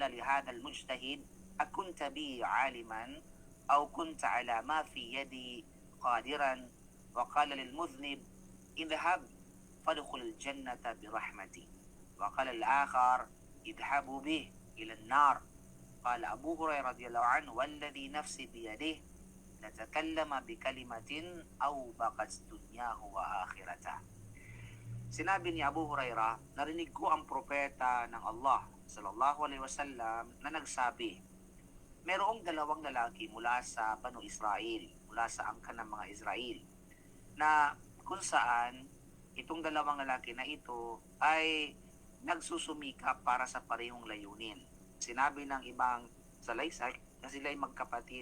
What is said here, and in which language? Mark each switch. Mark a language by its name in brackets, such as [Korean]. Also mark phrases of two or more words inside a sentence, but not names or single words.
[Arabic] لهذا المجتهد أكنت بي عالما أو كنت على ما في يدي قادرا وقال للمذنب اذهب فادخل الجنة برحمتي وقال الآخر اذهبوا به إلى النار قال أبو هريرة رضي الله عنه والذي نفسي بيده لتكلم بكلمة أوبقت دنياه وآخرته. [Filipino] Sinabi ni Abu Hurairah, narinig ko ang propeta ng Allah [Arabic] صلى الله عليه وسلم [Filipino] na nagsabi, mayroong dalawang lalaki mula sa Banu Israel, mula sa angkan ng mga Israel, na kung saan itong dalawang lalaki na ito ay nagsusumikap para sa parehong layunin. Sinabi ng ibang salaysay na sila ay magkapatid.